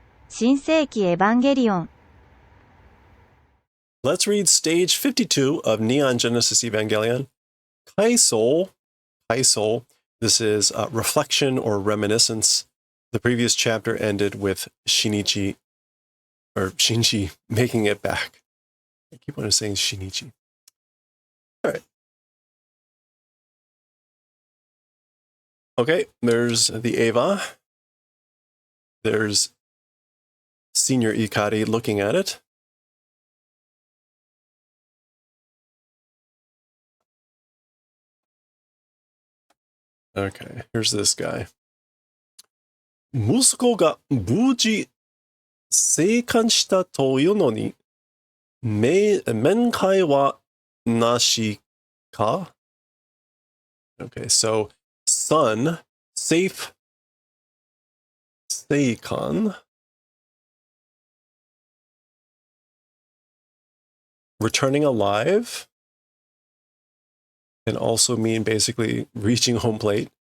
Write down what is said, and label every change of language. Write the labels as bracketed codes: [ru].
[ja] 新世紀エヴァンゲリオン [en] Let's read stage 52 of Neon Genesis Evangelion. Kaisol. This is reflection or reminiscence. The previous chapter ended with Shinji making it back. I keep on saying Shinichi. All right. Okay, there's the Eva. There's Senior Ikari looking at it. Okay, here's this guy. [ja] 息子が無事生還したというのに、面会はなしか? [en] Okay, so son, safe, seikon, returning alive, can also mean basically reaching home plate.